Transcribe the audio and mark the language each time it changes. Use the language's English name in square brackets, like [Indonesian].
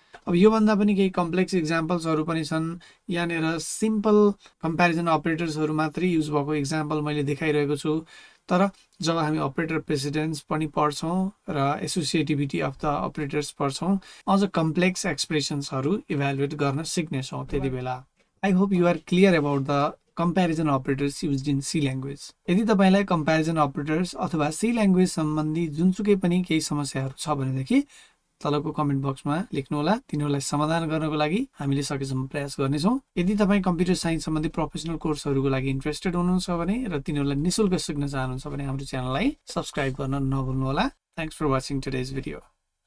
[Nepali] अब यो भन्दा पनि केही कम्प्लेक्स एक्जाम्पल्सहरु पनि छन्। यहाँनिर सिम्पल कम्प्यारिजन अपरेटर्सहरु मात्रै युज भएको एक्जाम्पल मैले देखाइरहेको छु, तर जब हामी अपरेटर प्रेसिडेन्स पनि पढ्छौं र [English] associativity of the operators [Nepali] पढ्छौं, अझ कम्प्लेक्स एक्सप्रेसन्सहरु इभ्यालुएट गर्न सिक्ने छौं त्यति बेला। [English] I hope you are clear about the comparison operators used in C language. [Nepali] यदि तपाईलाई कम्प्यारिजन अपरेटर्स अथवा सी ल्याङ्ग्वेज सम्बन्धी जुनसुकै पनि केही समस्याहरू छ भनेदेखि तलको कमेन्ट बक्समा लेख्नुहोला। तिनीहरूलाई समाधान गर्नको लागि हामीले सकेसम्म प्रयास गर्नेछौँ। यदि तपाईँ कम्प्युटर साइन्स सम्बन्धी प्रोफेसनल कोर्सहरूको लागि इन्ट्रेस्टेड हुनुहुन्छ भने र तिनीहरूलाई निशुल्क सिक्न चाहनुहुन्छ भने हाम्रो च्यानललाई सब्स्क्राइब गर्न नभुल्नुहोला। [English] Thanks for watching today's video.